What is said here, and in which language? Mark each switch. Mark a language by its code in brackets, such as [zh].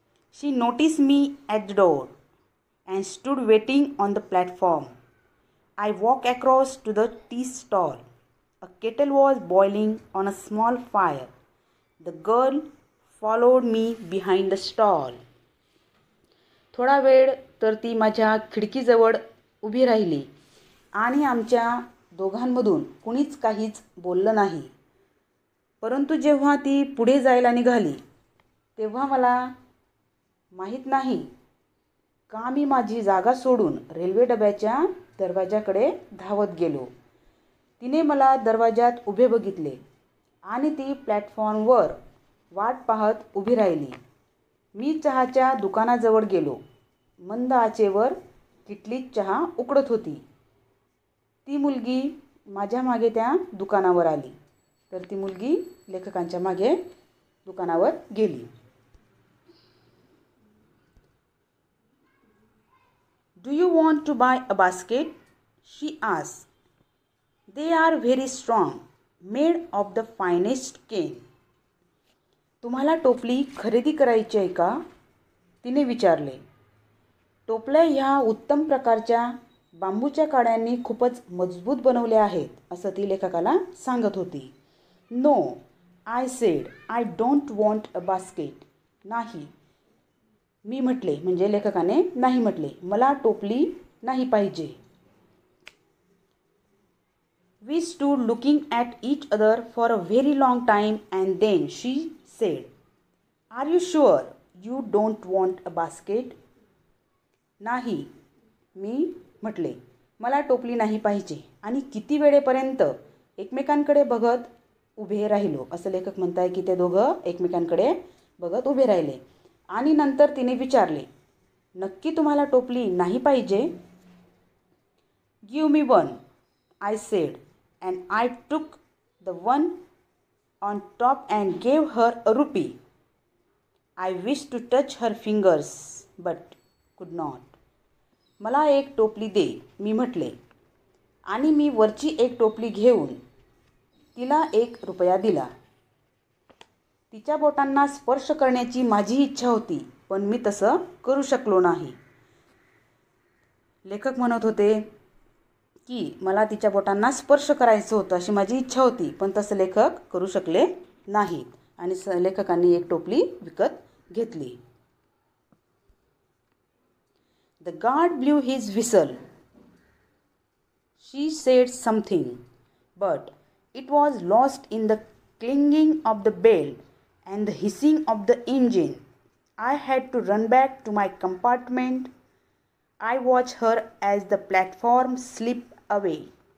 [en] She noticed me at the door and stood waiting on the platform. I walked across to the tea stall. A kettle was boiling on a small fire. The girl followed me behind the stall. [mr] थोडा वेळ तर ती माझ्या खिडकीजवळ उभी राहिली आणि आमच्या दोघांमधून कुणीच काहीच बोललं नाही. परंतु जेव्हा ती पुढे जायला निघाली तेव्हा मला माहीत नाही का मी माझी जागा सोडून रेल्वे डब्याच्या दरवाजाकडे धावत गेलो. तिने मला दरवाजात उभे बघितले आणि ती प्लॅटफॉर्मवर वाट पाहत उभी राहिली. मी चहाच्या दुकानाजवळ गेलो. मंद आचेवर किटलीत चहा उकळत होती. ती मुलगी माझ्या मागे त्या दुकानावर आली. तर ती मुलगी लेखकांच्या मागे दुकानावर गेली. [en] Do you want to buy a basket? She asked. They are very strong, made of the finest cane. [mr] तुम्हाला टोपली खरेदी करायची आहे का? तिने विचारले. टोपल्या ह्या उत्तम प्रकारच्या बांबूच्या काड्यांनी खूपच मजबूत बनवल्या आहेत असं ती लेखकाला सांगत होती. [en] No, I said, I don't want a basket. [mr] नाही, मी म्हटले, म्हणजे लेखकाने नाही म्हटले, मला टोपली नाही पाहिजे. [en] We stood looking at each other for a very long time and then she said, Are you sure you don't want a basket? [mr] नाही, मी म्हटले, मला टोपली नाही पाहिजे आणि किती वेळेपर्यंत एकमेकांकडे बघत उभे राहिलो. असं लेखक म्हणताय की ते दोघं एकमेकांकडे बघत उभे राहिले आणि नंतर तिने विचारले, नक्की तुम्हाला टोपली नाही पाहिजे? [en] Give me one, I said, and I took the one on top and gave her a rupee. I wished to touch her fingers but could not. [mr] मला एक टोपली दे, मी म्हटले, आणि मी वरची एक टोपली घेऊन तिला ₹1 दिला. तिच्या बोटांना स्पर्श करण्याची माझी इच्छा होती, पण मी तसं करू शकलो नाही. लेखक म्हणत होते की मला तिच्या बोटांना स्पर्श करायचं होतं, अशी माझी इच्छा होती, पण तसं लेखक करू शकले नाहीत. आणि लेखकांनी एक टोपली विकत घेतली. [en] The guard blew his whistle. She said something, but it was lost in the clanging of the bell and the hissing of the engine. I had to run back to my compartment. I watched her as the platform slipped away.